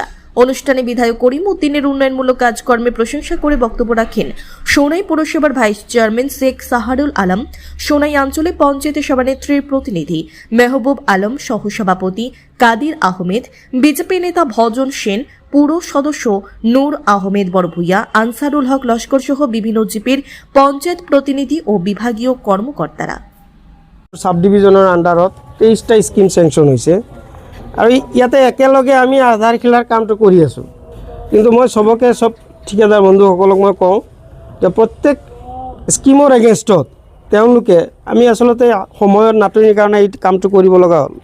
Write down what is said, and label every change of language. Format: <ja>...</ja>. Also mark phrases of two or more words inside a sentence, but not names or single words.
<bn>অনুষ্ঠানে বিধায়ক করিমউদ্দিনের উন্নয়নমূলক কাজকর্মে প্রশংসা করে বক্তব্য রাখেন সৌনাই পৌরসভার ভাইস চেয়ারম্যান শেখ সাহারুল আলম, সৌনাই আঞ্চলিক পঞ্চায়েতের সভানেত্রীর প্রতিনিধি মেহবুব আলম, সহসভাপতি কাদির আহমেদ, বিজেপি নেতা ভজন সেন, পুর সদস্য নূর আহমেদ বড়ভূইয়া, আনসারুল হক লস্কর সহ বিভিন্ন জিপির পঞ্চায়েত প্রতিনিধি ও বিভাগীয় কর্মকর্তারা।</bn> <en>sub division</en> <as>আন্ডারত 23টা স্কিম চেংচন হৈছে আৰু ইয়াতে একেলগে আমি আধাৰশিলাৰ কামটো কৰি আছোঁ। কিন্তু মই সবকে সব ঠিকাদাৰ বন্ধুসকলক মই কওঁ যে প্ৰত্যেক স্কিমৰ এগেইনষ্টত তেওঁলোকে আমি আচলতে সময়ৰ নাটনিৰ কাৰণে এই কামটো কৰিব লগা হ'ল।</as>